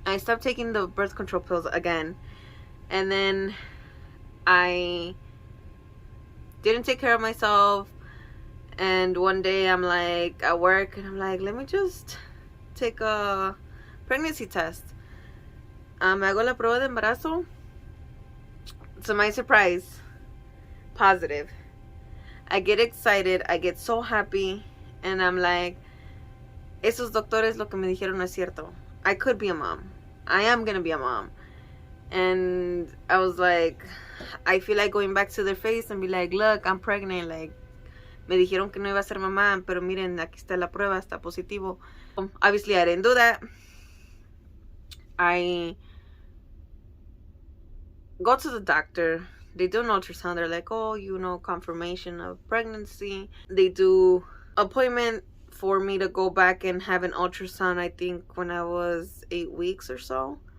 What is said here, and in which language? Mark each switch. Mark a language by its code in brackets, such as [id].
[en] I stopped taking the birth control pills again. And then I didn't take care of myself. And one day I'm like at work and I'm like, let me just take a pregnancy test. [es] Me hago la prueba de embarazo. [en] To my surprise, positive. I get excited. I get so happy. And I'm like, [es] esos doctores lo que me dijeron no es cierto. [en] I could be a mom. I am going to be a mom. And I was like, I feel like going back to their face and be like, look, I'm pregnant. [es] Like, me dijeron que no iba a ser mamá, pero miren, aquí está la prueba, está positivo. [en] Obviously, I didn't do that. I go to the doctor. They do an ultrasound. They're like, oh, you know, confirmation of pregnancy. They do appointment for me to go back and have an ultrasound, I think when I was 8 weeks or so.